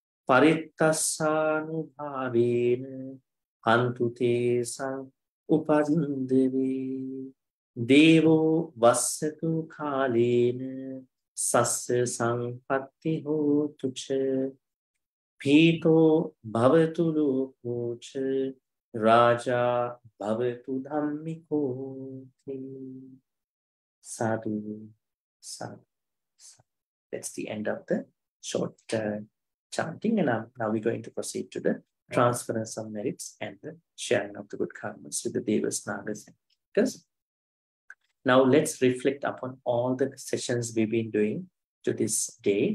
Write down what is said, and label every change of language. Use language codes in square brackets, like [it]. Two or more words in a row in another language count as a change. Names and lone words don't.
[pi] Parittassanubhavena Hantu Te Sang Upandave Devo Vassatu Kalena Sasya Sampatti Hotu Cha Pito Bhavatu Loko Cha Raja Bhavatu Dhammiko Te. Sadhu, sadhu, sadhu. [en] That's the end of the short chanting, and now we're going to proceed to the transference of merits and the sharing of the good karmas with the Devas, Nagas, and Kikas. Now let's reflect upon all the sessions we've been doing to this day.